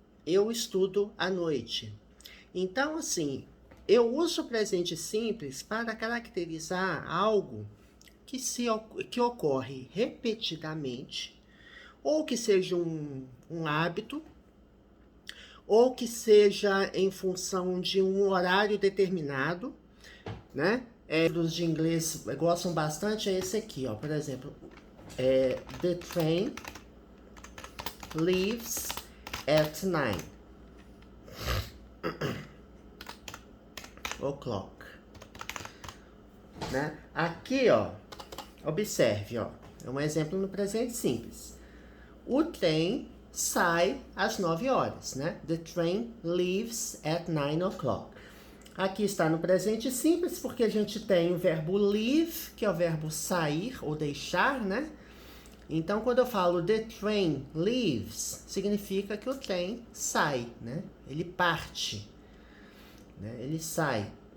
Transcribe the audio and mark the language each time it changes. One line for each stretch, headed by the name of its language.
Portuguese: Eu estudo à noite. Então, assim, eu uso o presente simples para caracterizar algo que ocorre repetidamente, ou que seja um hábito, ou que seja em função de um horário determinado, né? Livros de inglês gostam bastante, é esse aqui, ó. Por exemplo,
English: The train leaves at 9 o'clock.
Portuguese: Né? Aqui, ó, observe, ó, é um exemplo no presente simples. O trem sai às 9 horas, né?
English: The train leaves at 9 o'clock.
Portuguese: Aqui está no presente simples, porque a gente tem o verbo leave, que é o verbo sair ou deixar, né? Então, quando eu falo
English: the train leaves,
Portuguese: significa que o trem sai, né? Ele parte, né? Ele sai.